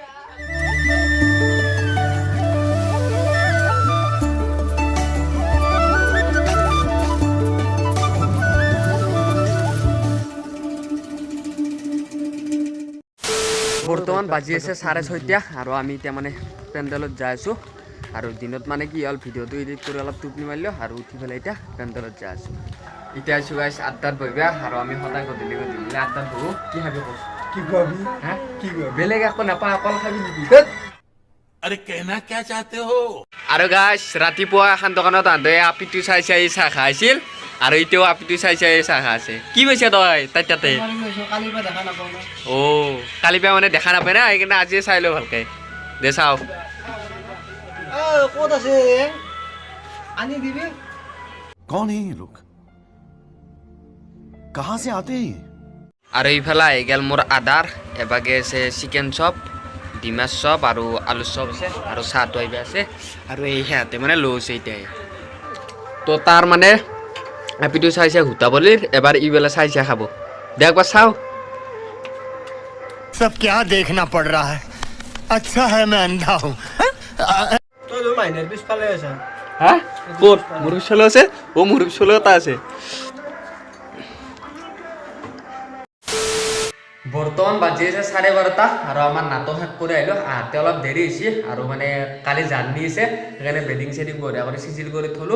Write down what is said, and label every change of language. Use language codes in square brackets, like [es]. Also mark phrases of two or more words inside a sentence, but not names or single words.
[as] বৰ্তমান বাজি আছে 6:30, আৰু আমি এতিয়া মানে পেণ্ডেলত যাই আছোঁ। আৰু দিনত মানে কি হ'ল, ভিডিঅ'টো এডিট কৰি অলপ টোপনি মাৰিলোঁ, আৰু উঠি পেলাই এতিয়া পেণ্ডেলত যাই আছোঁ। এতিয়া আছোঁ গাইছ 8টাত বহিবা, আৰু আমি সদায় গধূলি 8টাত বহোঁ। কি খাবি কওঁ? কি খুৱাবি? কি বেলেগ একো নাপায়, অকল খাবি নেকি? [hi] अरे कहना क्या चाहते हो? [as] আৰু গাইছ ৰাতিপুৱা এখন দোকানত আহোঁতে আপিটো চাই চাহ খাইছিল, আৰু এতিয়াও আপিটো চাই চাহ খাই আছে। কি কৈছে তই তাই তাতে? কালিৰ পৰা দেখা নাপাওঁ ন। কালিৰ পৰা মানে দেখা নাপায় না, সেইকাৰণে আজিয়ে চাই লওঁ ভালকৈ। দে চাওঁ ক'ত আছে আনি দিবি। [hi] कौन है ये लोग? कहाँ से आते हैं? [as] আৰু এইফালে আহি গ'ল মোৰ আদাৰ। এভাগে আছে চিকেন চপ, ডিমাৰ চপ, আৰু আলু চপ আছে, আৰু চাহটো আহিব আছে। আৰু এই সিহঁতে মানে লৈ আছে এতিয়া। তো তাৰ মানে আপিটো চাইছে হুটাবলিৰ, এবাৰ ইবেলা চাইছে খাব। দে একবাৰ চাওঁ। [hi] सब क्या देखना पड़ रहा है? अच्छा है मैं अंधा हूँ। [as] তই মাইনাৰ পিছফালে আছা। ক'ত? মোৰ পিছলৈ আছে। মোৰ পিছলৈ এটা আছে। বৰ্তমান বাজি আছে 12:30, আৰু আমাৰ নাটক শেষ কৰি আহিলোঁ। আহোঁতে অলপ দেৰি হৈছে, আৰু মানে কালি জাৰ্ণি আছে, সেইকাৰণে বেডিং চেডিং বঢ়িয়া কৰি চিজিল কৰি থ'লোঁ।